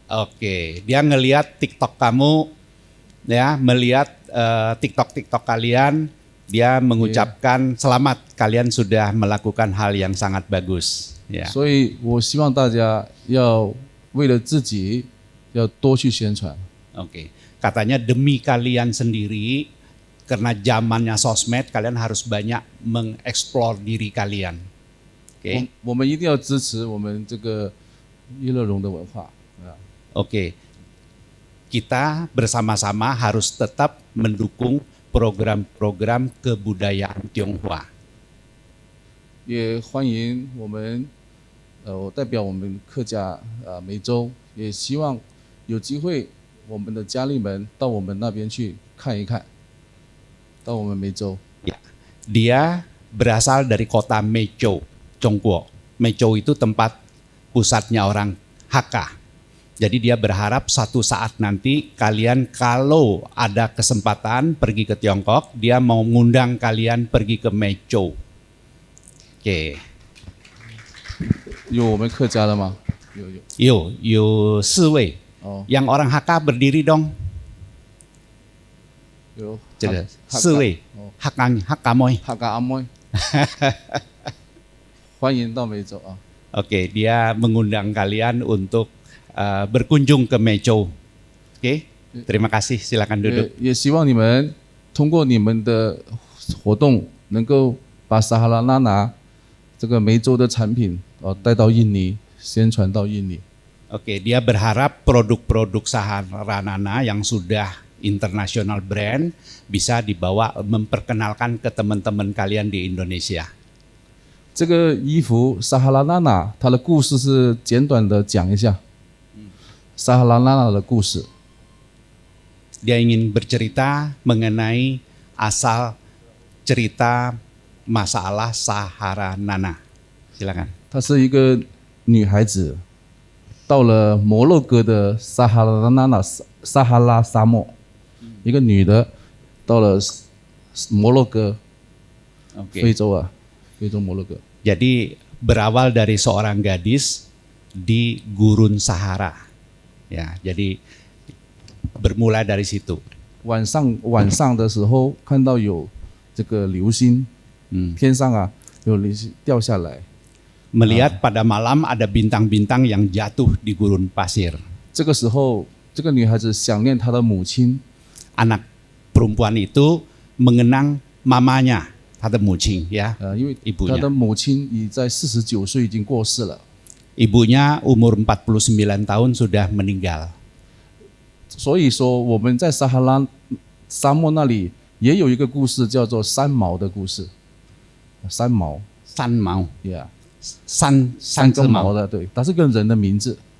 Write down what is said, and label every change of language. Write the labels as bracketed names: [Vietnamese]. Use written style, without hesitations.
[Indonesian] Oke, dia ngelihat TikTok kamu, ya, melihat TikTok kalian, dia mengucapkan selamat, kalian sudah melakukan hal yang sangat bagus. Ya. [Chinese] 所以我希望大家要为了自己要多去宣传。 [Indonesian] Oke, katanya demi kalian sendiri, karena zamannya sosmed, kalian harus banyak mengeksplor diri kalian. Oke. [Chinese] 我们一定要支持我们这个娱乐融的文化。 [Indonesian] Oke, kita bersama-sama harus tetap mendukung program-program kebudayaan Tionghoa. [Chinese] 也欢迎我们我代表我们客家梅州，也希望有机会我们的家力们到我们那边去看一看，到我们梅州。 [Indonesian] Dia berasal dari kota Mecho, Chongguo. Mecho itu tempat pusatnya orang Hakka. Jadi dia berharap satu saat nanti kalian kalau ada kesempatan pergi ke Tiongkok, dia mau ngundang kalian pergi ke Mecho. Oke. [Chinese] 有我们客家的吗？有4位. [Indonesian] Yang orang Hakka berdiri dong. [Chinese] 有 4位. [Indonesian] Hakka Moy. Hakka Amoy. [Chinese] 欢迎到梅州啊。 [Indonesian] Oke, dia mengundang kalian untuk berkunjung ke Mecho. Oke, terima kasih. Silakan duduk. [Chinese] 也希望你们通过你们的活动，能够把撒哈拉娜娜这个梅州的产品带到印尼，宣传到印尼。 [Indonesian] Oke, dia berharap produk-produk Saharanana yang sudah international brand bisa dibawa memperkenalkan ke teman-teman kalian di Indonesia. [Chinese] 这个衣服撒哈拉娜娜，它的故事是简短的讲一下。撒哈拉娜娜的故事。 [Indonesian] Dia ingin bercerita mengenai asal cerita masalah Saharanana. Silakan. [Chinese] 她是一个女孩子，到了摩洛哥的撒哈拉沙漠，一个女的到了摩洛哥， [Indonesian] Oke. [Chinese] 非洲啊，非洲摩洛哥。 [Indonesian] Jadi berawal dari seorang gadis di gurun Sahara. Ya, jadi bermula dari situ. [Chinese] 晚上的时候看到有这个流星，天上啊有流星掉下来。 [Indonesian] Melihat pada malam ada bintang-bintang yang jatuh di gurun pasir. [Chinese] 这个时候，这个女孩子想念她的母亲。 [Indonesian] Anak perempuan itu mengenang mamanya, ada mucing ya, [Chinese] 因为她 [Indonesian] ibunya. [Chinese] 的母亲已在49岁已经过世了， [Indonesian] Ibunya umur 49 tahun sudah meninggal. [Chinese] 所以说我们在撒哈拉沙漠那里也有一个故事，叫做三毛的故事。三毛 San Mau, ，Yeah，三三根只毛。毛的，对，它是个人的名字，